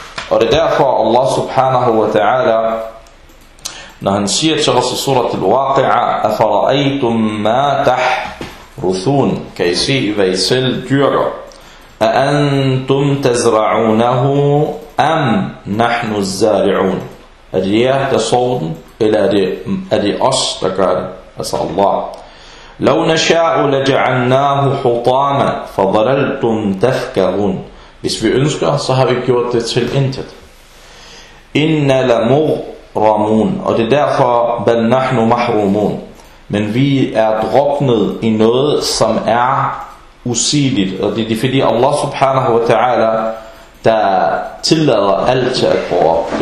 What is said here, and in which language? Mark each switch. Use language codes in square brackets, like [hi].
[da] Og det er derfor Allah subhanahu wa ta'ala, når han siger til os i surat al-Waqi'a, [ar] أَفَرَأَيْتُمْ مَا تَحْرُثُونَ, [da] kan I se, hvad I selv dyrker, [ar] أَأَنْتُمْ تَزْرَعُونَهُ أَمْ نَحْنُ الزَّارِعُونَ. [da] Er det jer, der sår den, eller er det os, der gør det? Altså Allah. [ar] لو نشاء لجعلناه حطاما فظللتم تفكهون. [da] Hvis vi ønsker, så har vi gjort det til intet. [ar] إنا لمغرمون. [da] Og det er derfor, [ar] بل نحن محرومون. [da] Men vi er druknet i noget, som er usigeligt. Og det er fordi Allah subhanahu wa ta'ala, der tillader alt til at gå op.